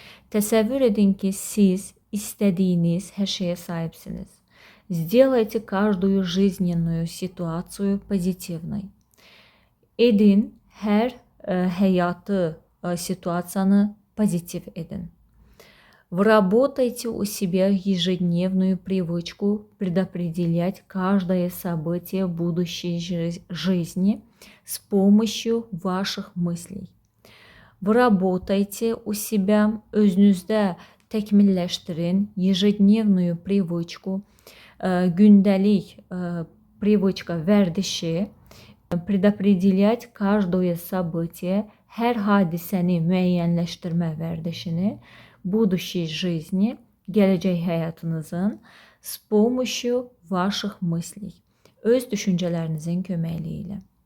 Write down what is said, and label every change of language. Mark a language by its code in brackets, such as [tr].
[az] Təsəvvür edin ki, siz istədiyiniz hər şeyə sahibsiniz. [ru] Сделайте каждую жизненную ситуацию позитивной. [az] Edin hər həyatı situasiyanı pozitiv edin. [ru] Выработайте у себя ежедневную привычку предопределять каждое событие будущей жизни с помощью ваших мыслей. Выработайте у себя, [az] özünüzdə təkmilləşdirin [ru] ежедневную привычку, [az] gündəlik [ru] привычка, [az] vərdişi, [ru] предопределять каждое событие, [az] hər hadisəni müəyyənləşdirmə vərdişini, [ru] будущей жизни, [az] gələcək həyatınızın [ru] с помощью ваших мыслей, [az] öz düşüncələrinizin köməkliyi ilə.